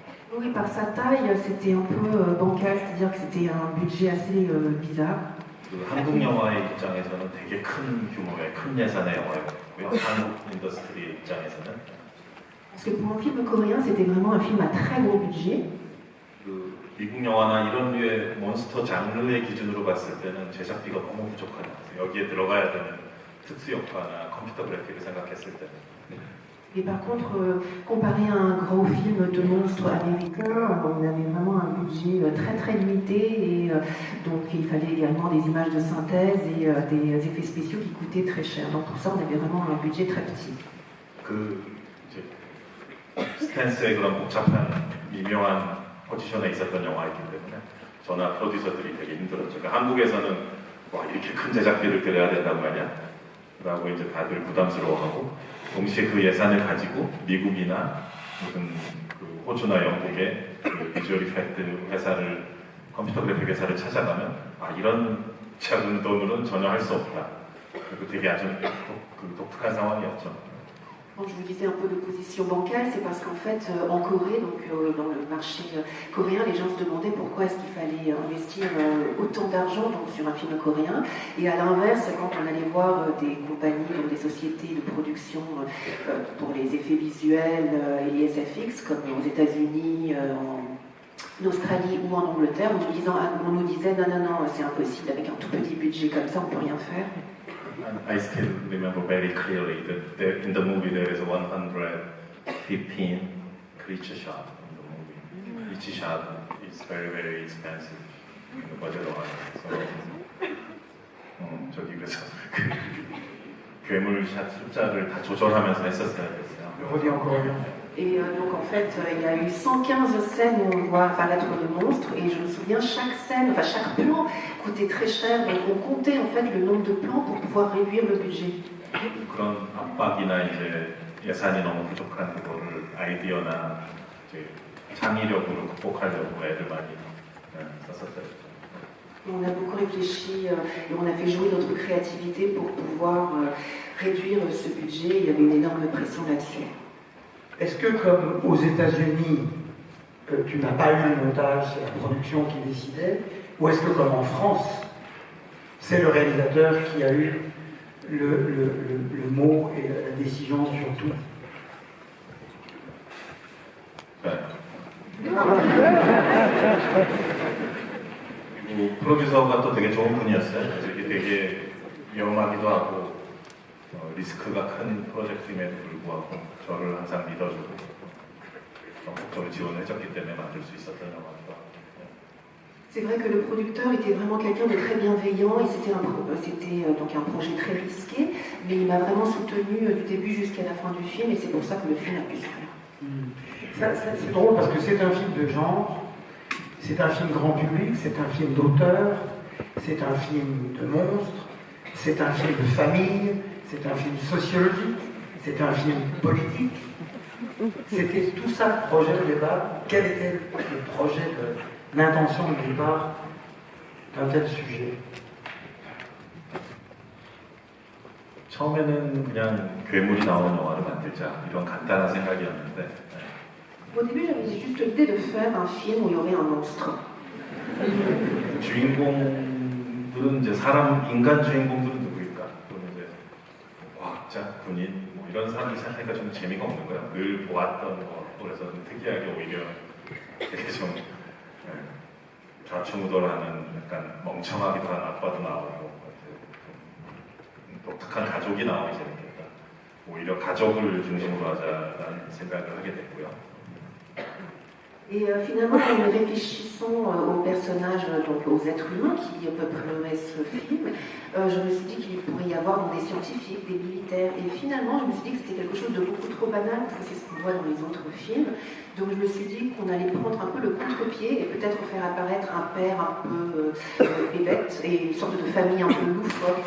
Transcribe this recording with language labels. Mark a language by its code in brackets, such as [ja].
[fr] Oui, par sa taille, c'était un peu bancal, c'est-à-dire que c'était un budget assez bizarre. [ko] 한국 영화의 입장에서는 되게 큰 규모의 큰 예산의 영화였고요. 한국 인더스트리 입장에서는 [fr] Parce que pour un film coréen, c'était vraiment un film à très gros budget. [ko] 미국 영화나 이런 류의 몬스터 장르의 기준으로 봤을 때는 제작비가 너무 부족하다. 여기에 들어가야 되는 특수 효과나 컴퓨터 그래픽을 생각했을 때는. [fr] Et par contre, comparé à un gros film de monstres américains, on avait vraiment un budget très très limité et donc il fallait également des images de synthèse et des effets spéciaux qui coûtaient très cher. Donc pour ça, on avait vraiment un budget très petit. [ko] 스탠스의 그런 복잡한 미묘한 포지션에 있었던 영화이기 때문에 저나 프로듀서들이 되게 힘들었죠. 그러니까 한국에서는 와 이렇게 큰 제작비를 들여야 된단 말이야? 라고 이제 다들 부담스러워하고 동시에 그 예산을 가지고 미국이나 무슨 호주나 영국의 비주얼 이펙트 회사를 컴퓨터 그래픽 회사를 찾아가면 이런 작은 돈으로는 전혀 할 수 없다. 그리고 되게 아주 독특한 상황이었죠. [fr] Quand je vous disais un peu de position bancale, c'est parce qu'en fait, en Corée, donc dans le marché coréen, les gens se demandaient pourquoi est-ce qu'il fallait investir autant d'argent sur un film coréen. Et à l'inverse, quand on allait voir des compagnies, donc des sociétés de production pour les effets visuels et les SFX, comme aux États-Unis, en Australie ou en Angleterre, on nous disait non, c'est impossible, avec un tout petit budget comme ça, on ne peut rien faire. [en] I still remember very clearly that in the movie there is 115 creature shot in the movie. Each shot is very, very expensive in the budget of it. [ko] So, 그래서 괴물 샷 숫자를 다 조절하면서 했었어야 됐어요. [fr] Je redis en coréen. Et donc en fait, il y a eu 115 scènes où on voit apparaître le monstre, et je me souviens, chaque scène, enfin chaque plan coûtait très cher, donc on comptait en fait le nombre de plans pour pouvoir réduire le budget. [ko] 그런 압박이나 이제 예산이 너무 부족한 그거를 아이디어나 이제 창의력으로 극복하려고 애들 많이 썼었어요. [fr] On a beaucoup réfléchi et on a fait jouer notre créativité pour pouvoir réduire ce budget. Il y avait une énorme pression là-dessus. Est-ce que, comme aux États-Unis, tu n'as pas eu le montage, c'est la production qui décidait, ou est-ce que, comme en France, c'est le réalisateur qui a eu le mot et la décision sur tout? [ko] 그리고 프로듀서가 또 되게 좋은 분이었어요. 그래서 이게 되게 위험하기도 하고 리스크가 큰 프로젝트임에도 불구하고 저를 항상 믿어주고 적극적으로 지원해줬기 때문에 만들 수 있었던 영화기도 하고. [fr] C'est vrai que le producteur était vraiment quelqu'un de très bienveillant et c'était donc un projet très risqué, mais il m'a vraiment soutenu du début jusqu'à la fin du film et c'est pour ça que le film a pu se faire. C'est drôle parce que c'est un film de genre, c'est un film grand public, c'est un film d'auteur, c'est un film de monstre, c'est un film de famille, c'est un film sociologique, c'est un film politique. C'était tout ça le projet de départ. Quel était le projet l'intention de départ d'un tel sujet? [ko] 처음에는 그냥 괴물이 나오는 영화를 만들자 이런 간단한 생각이었는데 [fr] Au début, j'avais juste l'idée de faire un film où il y aurait un monstre. [ko] 주인공들은 이제 인간 주인공들은 누구일까? 또는 이제 과학자, 군인 뭐 이런 사람들 생각하니까 좀 재미가 없는 거예요. 늘 보았던 거 그래서 좀 특이하게 오히려 되게 좀 좌충우돌하는 약간 멍청하기도 한 아빠도 나오고 독특한 가족이 나오기 재밌겠다. 오히려 가족을 중심으로 하자라는 생각을 하게 됐고요. [fr] Et finalement, en réfléchissant aux personnages, donc aux êtres humains qui peupleraient ce film, je me suis dit qu'il pourrait y avoir des scientifiques, des militaires. Et finalement, je me suis dit que c'était quelque chose de beaucoup trop banal, parce que c'est ce qu'on voit dans les autres films. Donc je me suis dit qu'on allait prendre un peu le contre-pied et peut-être faire apparaître un père un peu bébête et une sorte de famille un peu loufoque.